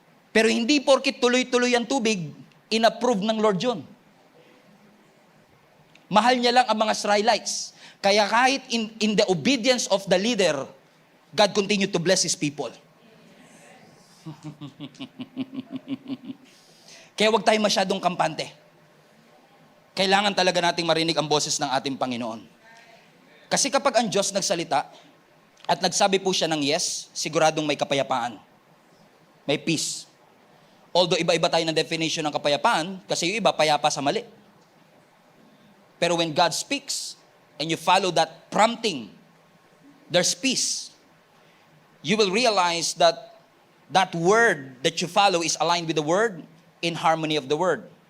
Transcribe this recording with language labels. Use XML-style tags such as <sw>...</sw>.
<tl>Pero hindi porkit tuloy-tuloy ang tubig, inapprove ng Lord yun. Mahal niya lang ang mga Israelites. Kaya kahit</tl> <en>in the obedience of the leader, God continued to bless His people.</en> <tl>Kaya huwag tayo masyadong kampante. Kailangan talaga nating marinig ang boses ng ating Panginoon. Kasi kapag ang Diyos nagsalita at nagsabi po siya ng yes, siguradong may kapayapaan. May peace. Although iba-iba tayo ng definition ng kapayapaan, kasi yung iba payapa sa mali.</tl> <en>Pero when God speaks and you follow that prompting, there's peace. You will realize that that word that you follow is aligned with the word, in harmony of the word.</en>